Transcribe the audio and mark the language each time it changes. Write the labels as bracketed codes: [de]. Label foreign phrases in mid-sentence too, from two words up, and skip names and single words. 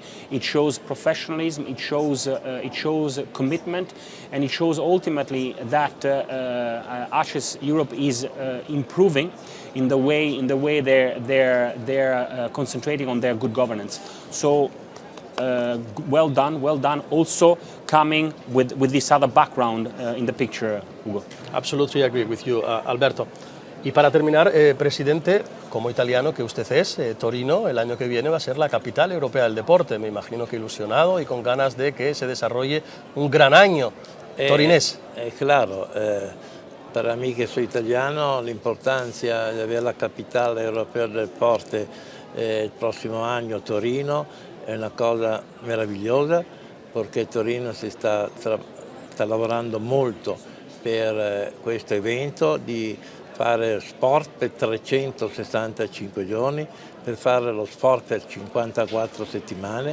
[en] It shows professionalism, it shows commitment, and it shows ultimately that ASHES Europe is improving in the way they're concentrating on their good governance. So well done. Also coming with this other background in the picture, Hugo. Absolutely agree with you, Alberto. [es] Y para terminar, presidente, como italiano que usted es, Torino el año que viene va a ser la capital europea del deporte. Me imagino que ilusionado y con ganas de que se desarrolle un gran año torinés. Claro, para mí que soy italiano, [it] l'importanza di avere la capitale europea [es] del deporte [it] il prossimo anno, Torino, è una cosa meravigliosa, perché Torino sta lavorando molto per questo evento, di fare sport per 365 giorni, per fare lo sport per 54 settimane.